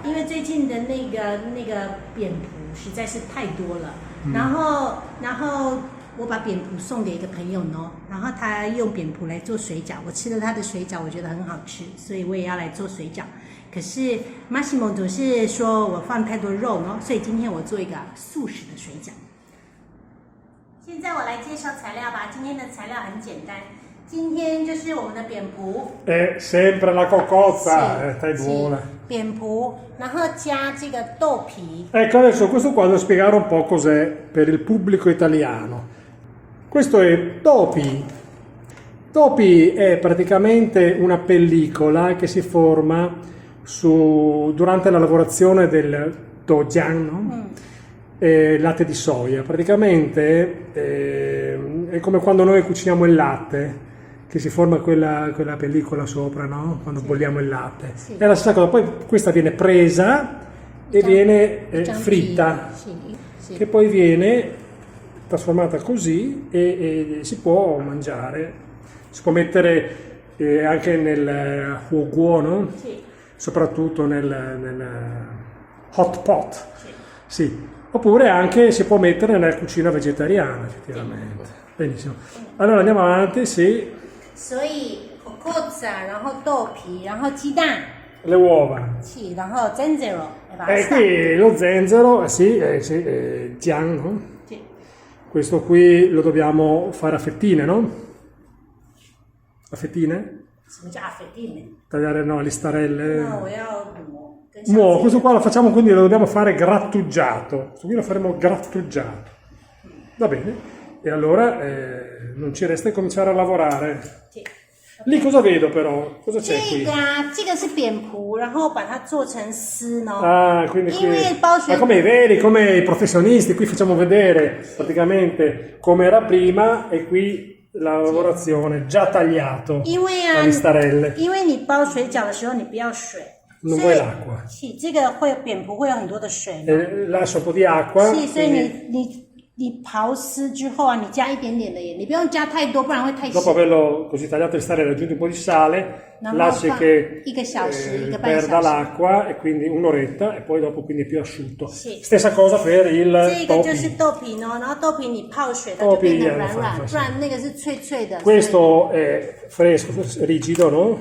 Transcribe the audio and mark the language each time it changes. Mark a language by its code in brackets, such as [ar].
[zh] 因为最近的那个扁蒲实在是太多了，然后我把扁蒲送给一个朋友呢，然后他用扁蒲来做水饺，我吃了他的水饺，我觉得很好吃，所以我也要来做水饺。可是 Massimo 总是说我放太多肉呢，所以今天我做一个素食的水饺。现在我来介绍材料吧，今天的材料很简单。今天就是我们的扁蒲， [it] sempre la cocozza, stai buona. [zh] 扁蒲，然后加这个豆皮。 [it] Ecco, adesso questo qua devo spiegare un po' cos'è per il pubblico italiano. Questo è topi. Topi è praticamente una pellicola che si forma durante la lavorazione del doujiang, no? Latte di soia. Praticamente è come quando noi cuciniamo il latte, che si forma quella pellicola sopra, no? Quando bolliamo il latte. Sì. È la stessa cosa, poi questa viene presa e viene fritta, sì. che poi viene trasformata così e si può mangiare. Si può mettere anche nel huoguo, no? Sì. Soprattutto nel hot pot. Sì. Oppure anche si può mettere nella cucina vegetariana, effettivamente. Benissimo. Allora andiamo avanti, sì. [zh] 所以 cocozza， 然后豆皮，然后鸡蛋， [it] Le uova. sì， [zh] 然后 zenzero， [it] E qui lo zenzero, sì, jiang, no? Sì. Questo qui lo dobbiamo fare a fettine, no? A fettine? [zh] 什么叫 affettine？ [it] Tagliare no, le starelle. No， [zh] 我要 [it] Questo qua lo facciamo, quindi lo dobbiamo fare grattugiato. Questo qui lo faremo grattugiato. Va bene. E allora non ci resta che cominciare a lavorare. Sì. Lì cosa vedo però? Cosa c'è qui? [zh] 这个是扁蒲，然后把它做成丝呢。 [it] Ah, quindi qui. [zh] 因为包水 [it] Ma come i veri, come i professionisti, qui facciamo vedere praticamente come era prima e qui la lavorazione già tagliato [zh] 因为啊 [it] le starelle. [zh] 因为你包水饺的时候你不要水， [it] Non vuoi l'acqua. [zh] 是这个扁蒲会有很多的水。 [it] Lascia un po' di acqua. [zh] 是，所以 [it] quindi [zh] 你刨丝之后啊，你加一点点的盐，你不用加太多，不然会太咸。 [it] dopo averlo così tagliato le starelle, aggiungi un po' di sale, lasci che [zh] 一个小时，一个半小时。 [it] perda l'acqua e quindi un'oretta e poi dopo quindi è più asciutto. Sì. Stessa cosa per il [zh] 这个就是 [it] topi. [zh] 豆皮呢，然后豆皮你泡水它就变得软软， [it] Topi [zh] 不然那个是脆脆的。 [it] Questo è fresco, rigido, no?